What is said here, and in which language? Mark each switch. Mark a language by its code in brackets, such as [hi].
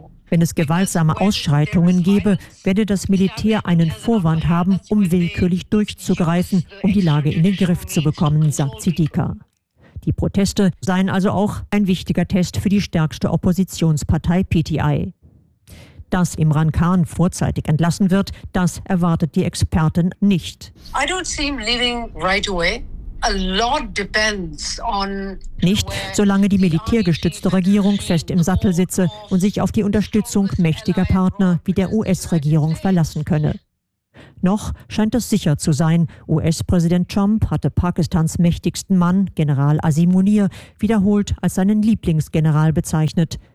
[de] Wenn es gewaltsame Ausschreitungen gäbe, werde das Militär einen Vorwand haben, um willkürlich durchzugreifen, um die Lage in den Griff zu bekommen, sagt Siddiqa. Die Proteste seien also auch ein wichtiger Test für die stärkste Oppositionspartei PTI. Dass Imran Khan vorzeitig entlassen wird, das erwartet die Expertin nicht. [en] I don't see him leaving right away. [de] Nicht, solange die militärgestützte Regierung fest im Sattel sitze und sich auf die Unterstützung mächtiger Partner wie der US-Regierung verlassen könne. Noch scheint es sicher zu sein, US-Präsident Trump hatte Pakistans mächtigsten Mann, General Azim Munir, wiederholt als seinen Lieblingsgeneral bezeichnet.